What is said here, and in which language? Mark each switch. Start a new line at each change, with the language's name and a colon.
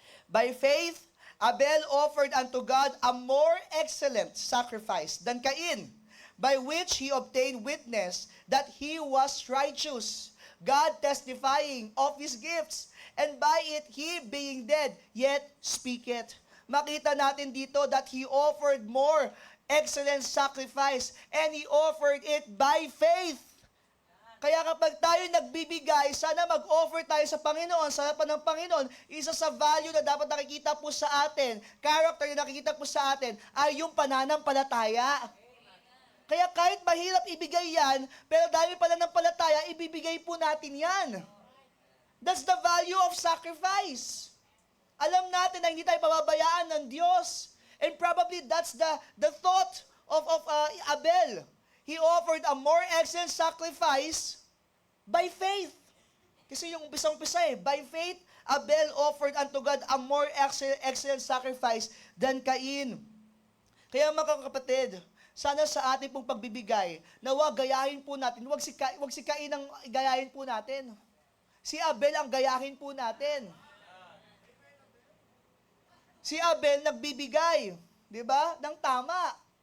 English: By faith, Abel offered unto God a more excellent sacrifice than Cain, by which he obtained witness that he was righteous, God testifying of his gifts, and by it he being dead, yet speaketh.
Filipino: Makita natin dito
English: that he offered more excellent sacrifice, and he offered it by faith.
Filipino: Kaya kapag tayo nagbibigay, sana mag-offer tayo sa Panginoon, sa harapan ng Panginoon. Isa sa value na dapat nakikita po sa atin, character na nakikita po sa atin, ay yung pananampalataya. Kaya kahit mahirap ibigay yan, pero dahil pananampalataya, ibibigay po natin yan.
English: That's the value of sacrifice.
Filipino: Alam natin na hindi tayo pababayaan ng Diyos.
English: And probably that's the thought of Abel. He offered a more excellent sacrifice by faith.
Filipino: Kasi yung umpisa
English: by faith, Abel offered unto God a more excellent sacrifice than Cain.
Filipino: Kaya mga kapatid, sana sa ating pong pagbibigay, nawa gayahin po natin, wag si Cain ang gayahin po natin. Si Abel ang gayahin po natin. Si Abel nagbibigay, di ba? Ng tama.